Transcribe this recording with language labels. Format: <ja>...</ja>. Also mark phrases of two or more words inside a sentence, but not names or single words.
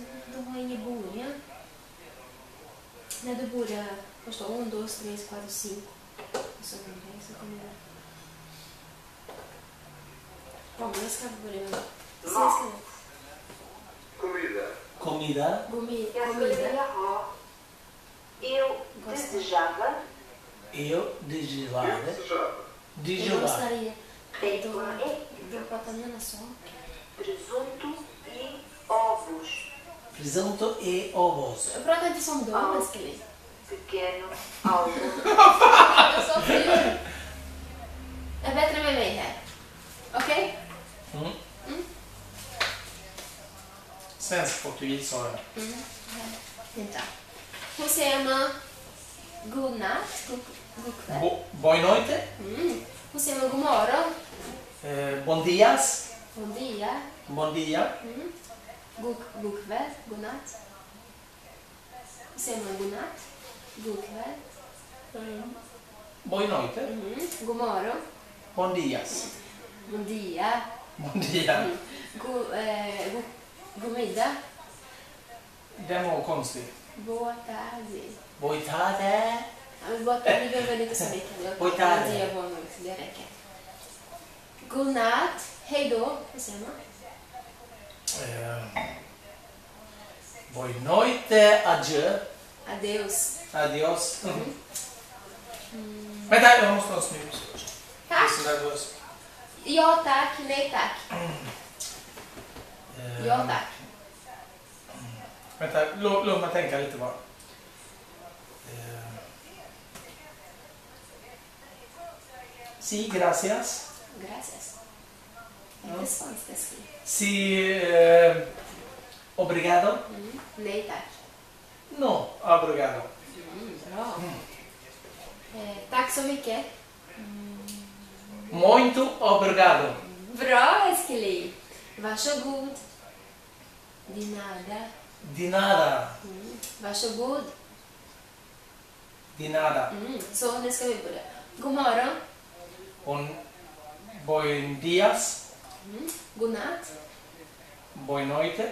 <sv>De har ingen början. När du börjar förstå 1, 2, 3, 4, 5. Och så kommer det. Vamos, jag ska börja med det. Mat.</sv> <pt>Comida. Comida.</pt> <sv>Jag skulle vilja ha.</sv> <pt>Eu desejava. Eu desejava. Eu desejava. Eu Desejava. gostaria. Bacon De prata nela só. presunto e ovos. Presunto e ovos. Eu prata inte som de, älskling. Pequeno algo.</pt> <sv>Jag sa fel. Det är bättre med mig här. Okej? Mm. Mm. Svensk-portugis sa jag. Vänta. Hur säger man god natt? God kväll?</sv> <pt>Boa noite.</pt> <sv>Hur säger man god morgon?</sv> <pt>Bom dias. Bon dia. Bom dia.</pt> <sv>God kväll? God natt? Hur säger man god natt? God kväll?</sv> <pt>Boa noite.</pt> <sv>God morgon?</sv> <pt>Bom dias. God dia. Bom dia.</pt> <sv>God middag? Den var konstig.</sv> <pt>Boa tarde. Boa tarde.</pt> <sv>Ja, men</sv> <pt>boa tarde</pt> <sv>behöver inte så mycket.</sv> <pt>Boa tarde. Boa dia, boa noite,</pt> <sv>det räcker. God natt. Hej då. Vad säger man?</sv> <pt>Boa noite.</pt> <sv>Adjö.</sv> <pt>Adeus.</pt> <es>Adios.</es> <sv>Vänta, jag måste ha en snus först. Jag är Tack. så nervös. Ja tack, nej tack. Ja tack. Vänta, låt mig tänka lite bara.</sv> <es>Si, gracias. Gracias.</es> <sv>Inte spanskt älskling.</sv> <pt>Si, obrigado.</pt> <sv>Nej tack.</sv> <pt>No, obrigado.</pt> <sv>Bra. Tack så mycket.</sv> <pt>Muito obrigado.</pt> <sv>Bra älskling. Varsågod.</sv> <pt>De nada. De nada.</pt> <sv>Varsågod.</sv> <pt>De nada.</pt> <sv>Så nu ska vi börja. God morgon.</sv> <pt>Bom dias.</pt> <sv>God natt.</sv> <pt>Boa noite.</pt>